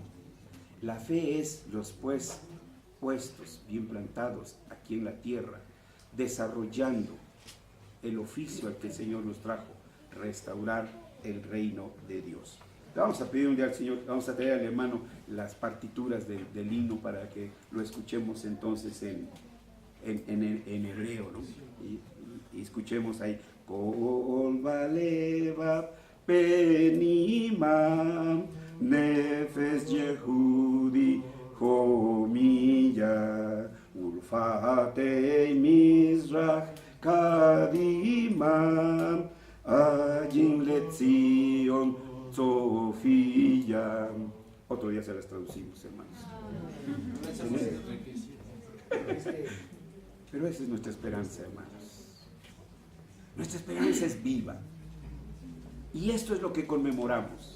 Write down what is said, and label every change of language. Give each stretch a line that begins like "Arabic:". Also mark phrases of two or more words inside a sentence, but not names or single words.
Spanish: La fe es los puestos bien plantados aquí en la tierra, desarrollando el oficio al que el Señor nos trajo, restaurar el reino de Dios. Vamos a pedir un día al Señor, vamos a traer al hermano las partituras del himno para que lo escuchemos entonces en hebreo, ¿no? Y escuchemos ahí.
Hebrew: כל בלבב פנימה נפש יהודי הומיה ולפאתי מזרח קדימה עין לציון צופיה.
Spanish: Otro día se las traducimos, hermanos. Pero esa es nuestra esperanza, hermanos. Nuestra esperanza es viva. Y esto es lo que conmemoramos.